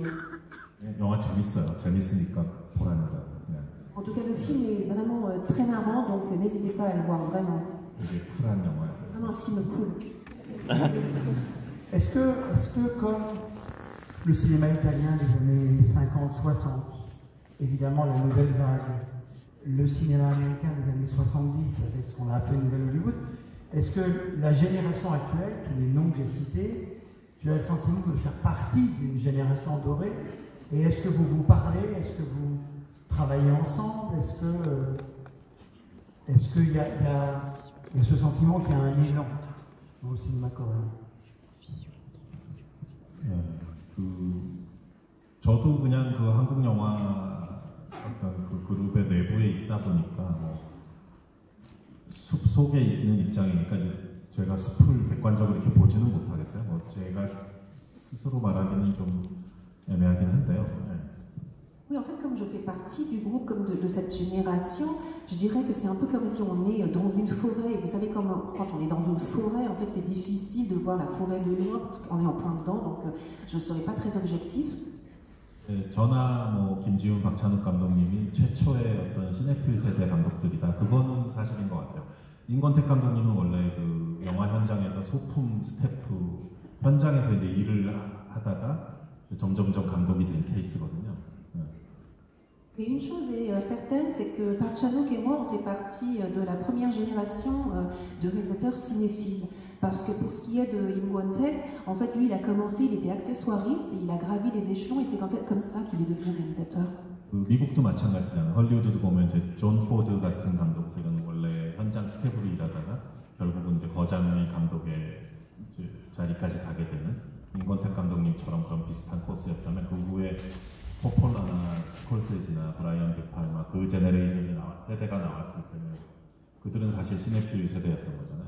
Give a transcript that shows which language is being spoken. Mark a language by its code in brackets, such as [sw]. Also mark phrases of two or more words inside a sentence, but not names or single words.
[ko] 영화 재밌어요. 재밌으니까 보라는 거. [fr] En tout cas, le film est vraiment très marrant, donc n'hésitez pas à le voir, vraiment. [ko] 되게 쿨한 영화예요. [fr] Vraiment un film cool. Est-ce que comme le cinéma italien des années 50-60, évidemment la nouvelle vague, le cinéma américain des années 70 avec ce qu'on a appelé Nouvelle Hollywood, est-ce que la génération actuelle, tous les noms que j'ai cités, tu as le sentiment de faire partie d'une génération dorée? Et est-ce que vous vous parlez? Est-ce que vous travaillez ensemble? Est-ce qu'il y a ce sentiment qu'il y a un élan dans le cinéma coréen? [ko] 저도 그냥 그 한국 영화 어떤 그 그룹의 내부에 있다 보니까 뭐 숲 속에 있는 입장이니까 이제 제가 숲을 객관적으로 이렇게 보지는 못하겠어요. 뭐 제가 스스로 말하기는 좀 애매하긴 한데요. [fr] Oui, en fait, comme je fais partie du groupe, comme de cette génération, je dirais que c'est un peu comme si on est dans une forêt. Et vous savez, quand on est dans une forêt, en fait, c'est difficile de voir la forêt de loin parce qu'on est en plein dedans, donc je ne serai pas très objectif. [ko] 저나 뭐 김지훈, 박찬욱 감독님이 최초의 어떤 시네필 세대 감독들이다. 그거는 사실인 것 같아요. 임권택 감독님은 원래 그 영화 현장에서 소품 스태프 현장에서 이제 일을 하다가 점점점 감독이 된 케이스거든요. [fr] Mais une chose est certaine, c'est que Park Chan-wook et moi, on fait partie de la première génération de réalisateurs cinéphiles. Parce que pour ce qui est de Im Kwon-taek, en fait, lui, il a commencé, il était accessoiriste, et il a gravi les échelons, et c'est en fait comme ça qu'il est devenu réalisateur. [ko] 미국도 마찬가지잖아요. 헐리우드도 보면 이제 존 포드 같은 감독들은 원래 현장 스텝으로 일하다가 결국은 이제 거장미 감독의 이제 자리까지 가게 되는 임권택 감독님처럼 그런 비슷한 코스였다면 그 후에 포폴라나 스콜세지나 브라이언 데팔마 그 제너레이션이 세대가 나왔을 때는 그들은 사실 시네필 세대였던 거잖아요.